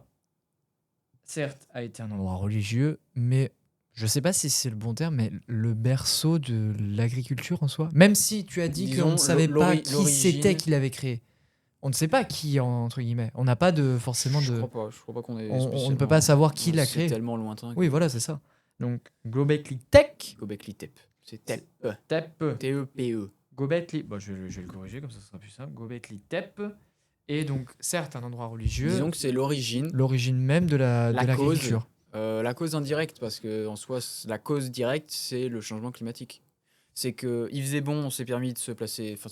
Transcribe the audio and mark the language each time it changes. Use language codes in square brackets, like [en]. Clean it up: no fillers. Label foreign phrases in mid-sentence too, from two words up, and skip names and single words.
[fr] Certes, a été un endroit religieux, mais je sais pas si c'est le bon terme, mais le berceau de l'agriculture en soi. Même si tu as dit qu'on Disons, ne savait pas qui l'origine- c'était qui l'avait créé. On ne sait pas qui, entre guillemets. On n'a pas forcément Je de... crois pas qu'on ait On ne peut spécialement- pas savoir qui l'a créé. C'est tellement lointain. Oui, voilà, c'est ça. Donc, Göbekli Tepe. Göbekli Tepe. C'est tel. Tepe. T-E-P-E. Göbekli... Bon, je vais le corriger, comme ça sera plus simple. Göbekli Tepe. Et donc, certes, un endroit religieux. Disons que c'est l'origine. L'origine même de l'agriculture. La cause indirecte, parce que en soi, la cause directe, c'est le changement climatique. C'est que il faisait bon, on s'est permis de se placer, enfin